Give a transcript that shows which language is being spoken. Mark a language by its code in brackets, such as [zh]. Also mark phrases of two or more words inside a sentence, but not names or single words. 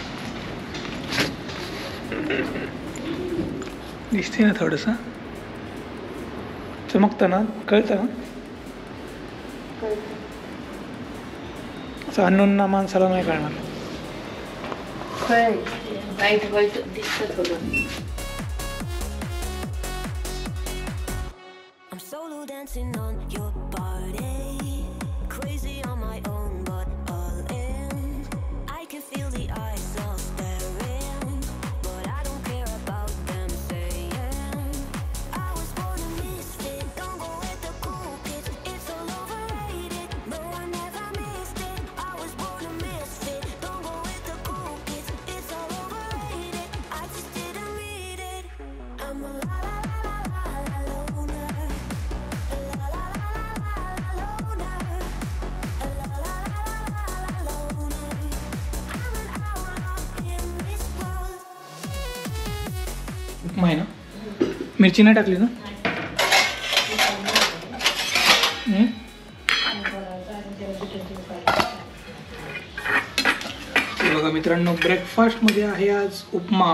[mr] दिसते ना थोडंसं चमकतं ना, कळतं ना. असं अननोन ना माणसाला नाही कळणार. वाईट वाईट दिसत होतं. [en] Dancing on your body, crazy on my own, but all in. I can feel the eyes all staring, but I don't care about them saying I was born a misfit. Don't go with the cool kids, it's all overrated. No, I never missed it. I was born a misfit. Don't go with the cool kids, it's all overrated. I just didn't read it. I'm a la la la la la loner. [mr] उपमा आहे ना, मिरची नाही टाकली ना. बघा मित्रांनो, ब्रेकफास्टमध्ये आहे आज उपमा.